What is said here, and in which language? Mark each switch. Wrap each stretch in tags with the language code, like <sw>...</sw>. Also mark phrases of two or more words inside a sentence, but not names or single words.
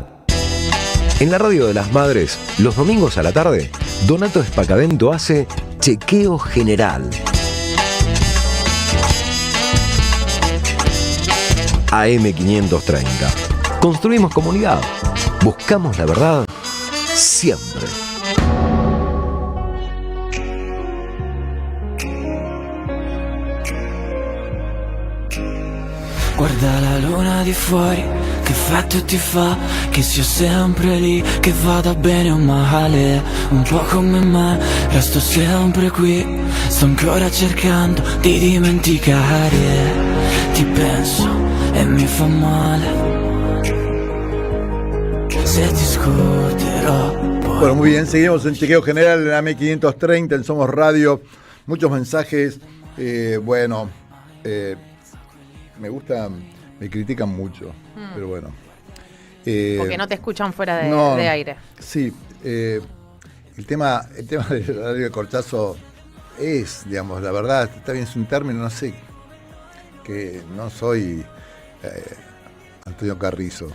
<es>En la Radio de las Madres, los domingos a la tarde, Donato Espacavento hace Chequeo General. AM530. Construimos comunidad. Buscamos la verdad siempre.</es> <it>Guarda la luna di fuori, che effetto ti fa, che sia sempre lì, che vada bene o male, un po' come me, resto sempre qui, sto ancora cercando di dimenticare, ti penso e mi fa male, se ti scorderò.</it> <es>Bueno, muy bien, seguimos en Chequeo General en AM530, en Somos Radio, muchos mensajes, me gusta, me critican mucho, pero bueno. Porque no te escuchan fuera de aire. Sí, el tema del horario de corchazo es, digamos, la verdad, está bien, es un término, no sé, que no soy Antonio Carrizo.</es>